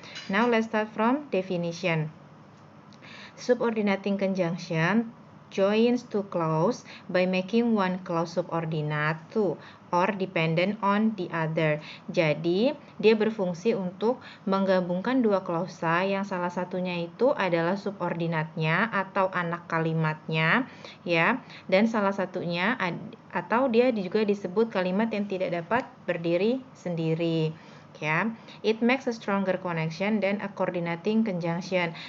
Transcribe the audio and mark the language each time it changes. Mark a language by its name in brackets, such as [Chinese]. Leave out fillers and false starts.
[English] Now let's start from definition. Subordinating conjunction joins two clause by making one clause subordinate to or dependent on the other. [Indonesian] Jadi, dia berfungsi untuk menggabungkan dua klausa yang salah satunya itu adalah subordinatnya atau anak kalimatnya, ya, dan salah satunya atau dia juga disebut kalimat yang tidak dapat berdiri sendiri. [English] It makes a stronger connection than a coordinating conjunction.